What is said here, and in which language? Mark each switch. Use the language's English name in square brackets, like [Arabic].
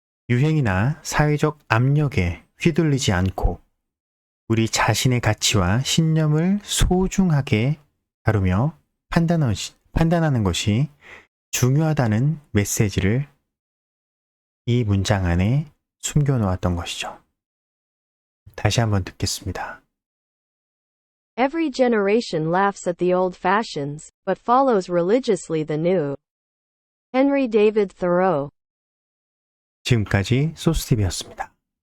[Korean] 유행이나 사회적 압력에 휘둘리지 않고 우리 자신의 가치와 신념을 소중하게 다루며 판단하는 것이 중요하다는 메시지를 이 문장 안에 숨겨놓았던 것이죠. 다시 한번 듣겠습니다. [English] Every generation laughs at the old fashions, but follows religiously the new. Henry David Thoreau. [Korean] 지금까지 소스TV였습니다.